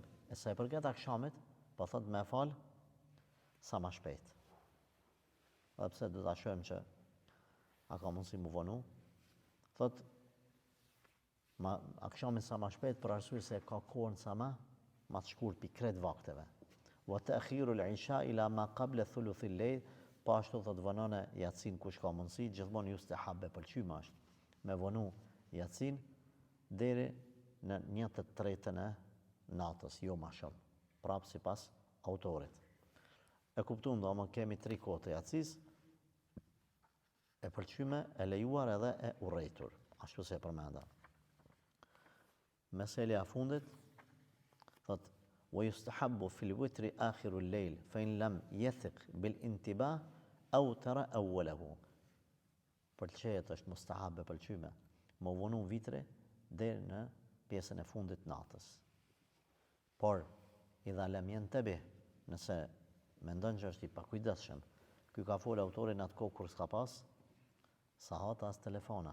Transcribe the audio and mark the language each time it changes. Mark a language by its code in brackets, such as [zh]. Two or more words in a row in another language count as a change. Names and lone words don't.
[sq] E sa i përket akshamit, po thot me fal sa ma shpejt. Dhe pse do ta shohim që a ka mundësi mu vonu. Thot akshamin sa ma shpejt për arsye se ka kohën sa ma të shkurt pi kret vakteve. [ar] أو تأخير العشاء إلى ما قبل ثلث الليل. [sq] Po ashtu thot vonone yatsin kush ka mundësi, gjithmonë yustahabbe pëlqyma është me vonu yatsin deri në 1/3 e natës, jo ma shumë, prapë si pas autorit. E kuptuam do, më kemi 3 kohë të yatsis, e pëlqyme, e lejuar edhe e urrejtur, ashtu se e përmenda. Meselja fundit, thot, [ar] ويستحب في الوتر آخر الليل فإن لم يثق بالانتباه أوتر أوله. [sq] Pëlqejet është mustahabe pëlqyme, më vonu vitre deri në pjesën e fundit natës. Por, [ar] إذا لم ينتبه, [sq] nëse mendon që është i pakujdesshëm, ky ka folë autori në atë kohë kur s'ka pas sahat as telefona.